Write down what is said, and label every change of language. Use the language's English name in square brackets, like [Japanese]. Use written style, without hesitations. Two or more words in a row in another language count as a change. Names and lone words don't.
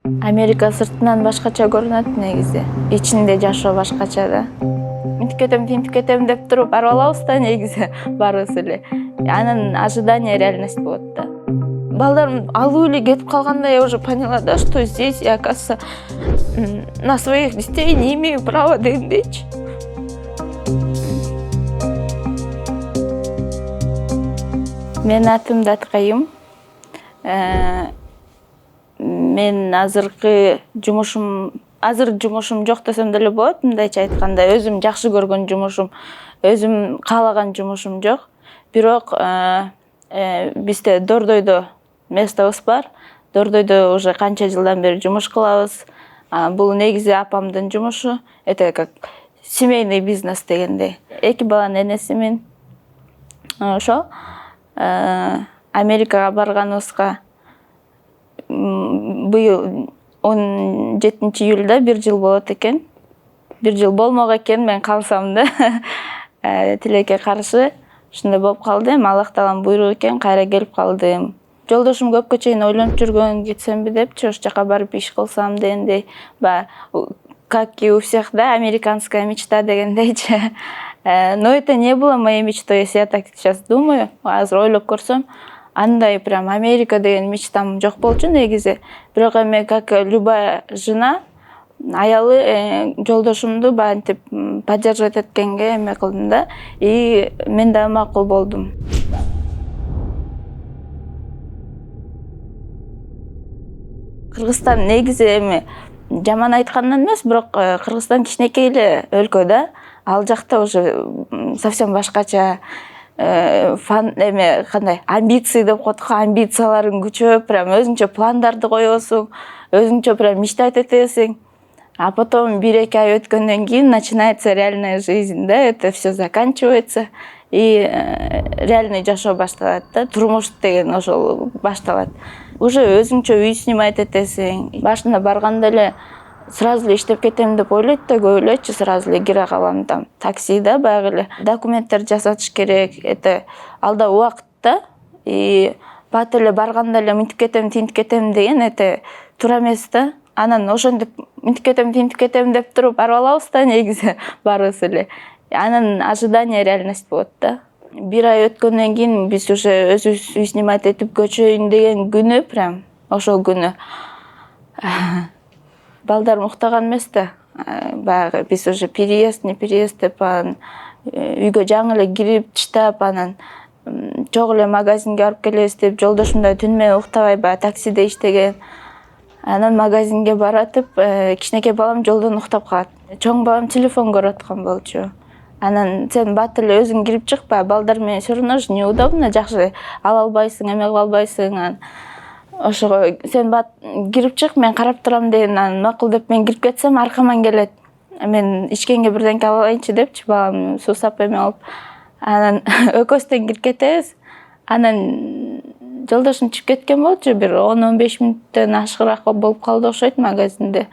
[Kyrgyz] Америка сыртынан башкача көрүнөт негизи. Ичинде жашоо башкача да. Мынтип кетем деп туруп барып алабыз да негизи баарыбыз эле. Анан [Russian] ожидание реальность [Kyrgyz] болот да. Балдарым алуу эле кетип калганда [Russian] я уже поняла, да, что здесь я, оказывается, на своих детей не имею права дегендейчи. [Kyrgyz] Менин атым Даткайым. Мен азыр жумушум жок десем деле болот, мындайча айтканда, өзүм жакшы көргөн жумушум, өзүм каалаган жумушум жок. Бирок бизде Дордойдо местобуз бар. Дордойдо уже канча жылдан бери жумуш кылабыз. Бул негизи апамдын жумушу. [Russian] Это как семейный бизнес [Kyrgyz] дегендей. 2 баланын энесимин. Ошо Америкага барганыбызга быйыл 17-июлда 1 жыл болот экен. 1 жыл болмок экен, мен калсам да. Тилекке каршы ушундай болуп калды. Аллах тааланын буйругу экен, кайра келип калдым. Жолдошум көпкө чейин ойлонуп жүргөн, кетсемби депчи, ош жака барып иш кылсам дегендей. [Russian] Как и у всех, да, американская мечта дегендейчи. Но это не было моей мечтой, если я так сейчас думаю. Азыр ойлоп көрсөм, андай прям Америка деген мечтам жок болчу негизи. [Kyrgyz] Бирок эми [Russian] как любая жена, [Kyrgyz] аялы жолдошумду бантип поддерживать эткенге эме кылдым да. И мен да макул болдум. Кыргызстан негизи эми жаман айткандан эмес, бирок Кыргызстан кичинекей эле өлкө да. Ал жакта [Russian] уже совсем [Kyrgyz] башкача кандай амбиции деп коет го, амбицияларың күчөп, прям өзүңчө пландарды коесуң, өзүңчө прям мечтать этесиң. [Russian] А потом [Kyrgyz] 1-2 ай өткөндөн кийин [Russian] начинается реальная жизнь, да, это все заканчивается и реальный [Kyrgyz] жашоо башталат да, турмуш деген ошол башталат. Уже өзүңчө үй снимать этесиң. Башында барганда эле сразу эле иштеп кетем деп ойлойт да, көп элечи сразу эле кире калам там такси да, баягы эле документтер жасатыш керек. Это алда убакыт да, и бат эле барганда эле мынтип кетем, тинтип кетем деген это туура эмес да. Анан ошентип мынтип кетем, тинтип кетем деп туруп барып алабыз да негизи баарыбыз эле. Анан [Russian] ожидание реальность [Kyrgyz] болот да. 1 ай өткөндөн кийин биз уже өзүбүз үй снимать этип көчөйүн деген күнү прям ошол күнү балдар уктаган эмес да. Баягы биз уже [Russian] переезд, не переезд [Kyrgyz] деп анан үйгө жаңы эле кирип таштап, анан чогуу эле магазинге барып келебиз деп жолдошум да түн менен уктабай баягы таксиде иштеген. Анан магазинге баратып, кичинекей балам жолдон уктап калат. Чоң балам телефон көрүп аткан болчу. Анан сен бат эле өзүң кирип чыкпа, балдар менен [Russian] все равно ж неудобно, [Kyrgyz] жакшы ала албайсың, эме кыла албайсың. Ошого сен бат кирип чык, мен карап турам деген, анан макул деп мен кирип кетсем, аркаман келет. Мен ичкенге бирденке ала алайынчы депчи, балам суусап эме алып. Анан экөөбүз тең кирип кетебиз. Анан жолдошум чыгып кеткен болчу, бир 10-15 мүнөттөн ашыгыраак болуп калды окшойт магазинде.